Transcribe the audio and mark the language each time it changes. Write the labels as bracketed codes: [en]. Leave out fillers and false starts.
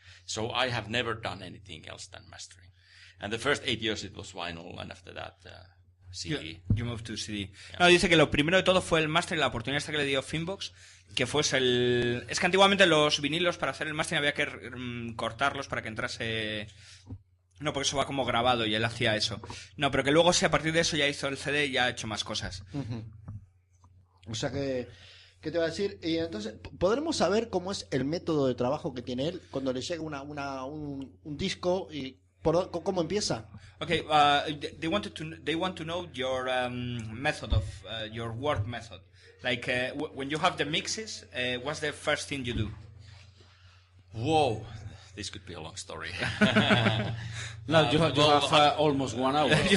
[en] So I have never done anything else than mastering. And the first 8 years it was vinyl, and after that CD. You moved to CD. [es] No, dice que lo primero de todo fue el máster y la oportunidad esta que le dio Finvox, que fuese el... Es que antiguamente los vinilos para hacer el máster había que cortarlos para que entrase... No, porque eso va como grabado y él hacía eso. No, pero que luego sí, a partir de eso ya hizo el CD y ya ha hecho más cosas. O sea que, ¿qué te va a decir? Y entonces, ¿podremos saber cómo es el método de trabajo que tiene él cuando le llega un disco y cómo empieza? [en] Okay, they want to know your method of your work method. Like when you have the mixes, what's the first thing you do? Whoa, this could be a long story. No, you have almost 1 hour.